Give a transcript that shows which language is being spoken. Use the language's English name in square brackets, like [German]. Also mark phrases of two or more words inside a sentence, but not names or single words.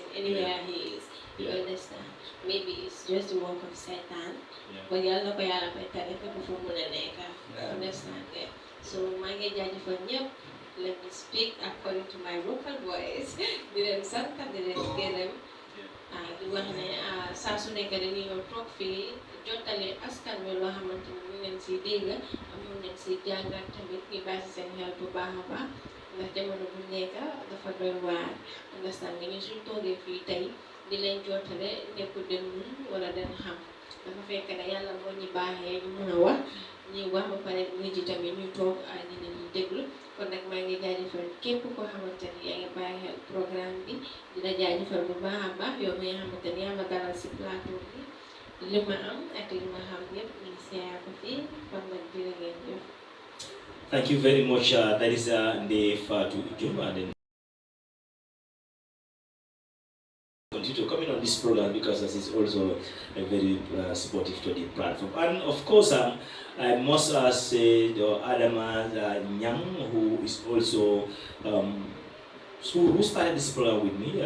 [English] Anywhere he is, you understand. Maybe it's just the work of Satan. But you know, understand that. So my for you. Let me speak according to my vocal voice. Didn't sometimes didn't get them. [Wolof] Di wax ne saa su nekk dañuy ñëw toog fii jottale askan wi loo xamante ni ñu leen siy dégg amoon nañ si jàngat tamit ñu bàyyi si seen xel bu baax a baax ndax jamono bu nekk dafa doy waar understand nga ñu suñ toogee fii tey di leen jottale nekku den mun wala den xam dafa fekk ne yàlla moo ñu baaxee ñu mën a wax ñu wax ba pare nit yi tamit ñu toog ak nit ñi déglu kon nag maa ngi jaajëfal képp koo xamante ni yaa ngi bàyyi xel programme bi dina jaajëfal bu baax a baax yow mi nga xamante ni yaa ma dalal si plateau bi li ma am ak li ma xam yëpp ñu ngi seeyaa ko fii kon nag jërë ngeen jëf. [English] Thank you very much. That is Ndey Fatou Jum, and then continue to come in on this program because this is also a very supportive to the platform. And of course, I must say Adama Nyang, who is also who started this program with me.